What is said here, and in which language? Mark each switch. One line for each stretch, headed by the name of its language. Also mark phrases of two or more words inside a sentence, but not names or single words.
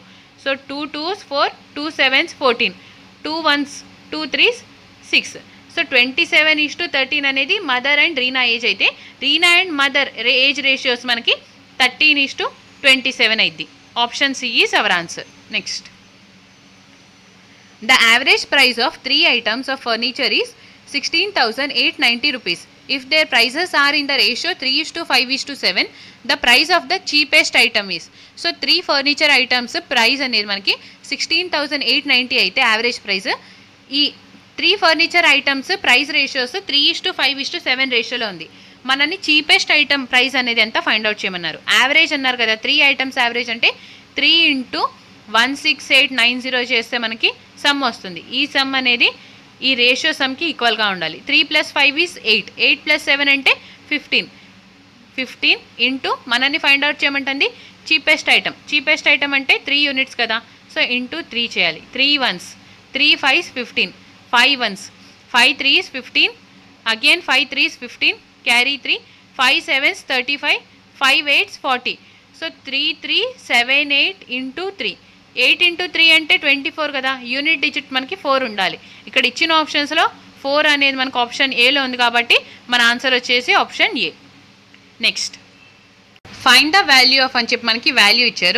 English: So 2 2s 4, 2 7s 14, 2 1s 2 3s 6.
Telugu: సో 27:13 అనేది
English: mother and Reena age
Telugu: అయితే
English: Reena and mother age ratios
Telugu: మనకి 13:27 అయింది.
English: option C is our answer. Next, the average price of 3 items of furniture is 16,890 rupees. If their prices are in the ratio 3:5:7, the price of the cheapest item is.
Telugu: సో 3
English: furniture items price
Telugu: అనేది మనకి 16,890 అయితే
English: average price.
Telugu: ఈ 3
English: furniture items price ratios
Telugu: 3:5:7 రేషియోలో ఉంది. మనని
English: cheapest item price
Telugu: అనేది ఎంత
English: find out
Telugu: చేయమన్నారు. యావరేజ్ అన్నారు కదా, 3
English: items average
Telugu: అంటే 3 × 16890 చేస్తే మనకి సమ్ వస్తుంది. ఈ సమ్ అనేది ఈ రేషియో సమ్కి ఈక్వల్గా ఉండాలి. 3 + 5 is 8, 8 + 7 అంటే 15, 15 ఇంటూ మనల్ని
English: find out
Telugu: చేయమంటుంది
English: cheapest item
Telugu: అంటే 3 యూనిట్స్ కదా. సో ఇంటూ 3 చేయాలి. 3 1s 3 5s 15, 5 1s 5 3s 15, అగైన్ 5 3s 15, క్యారీ 3, 5 7s 35, 5 8s 40. సో 3 3 7 8 ఇంటూ 3, 8 ఇంటూ 3 అంటే 24 కదా.
English: unit digit
Telugu: మనకి 4 ఉండాలి. ఇక్కడ ఇచ్చిన ఆప్షన్స్లో 4 అనేది మనకు ఆప్షన్ ఏలో ఉంది కాబట్టి మన ఆన్సర్ వచ్చేసి ఆప్షన్ ఏ.
English: next find the value of
Telugu: అని చెప్పి మనకి వాల్యూ ఇచ్చారు.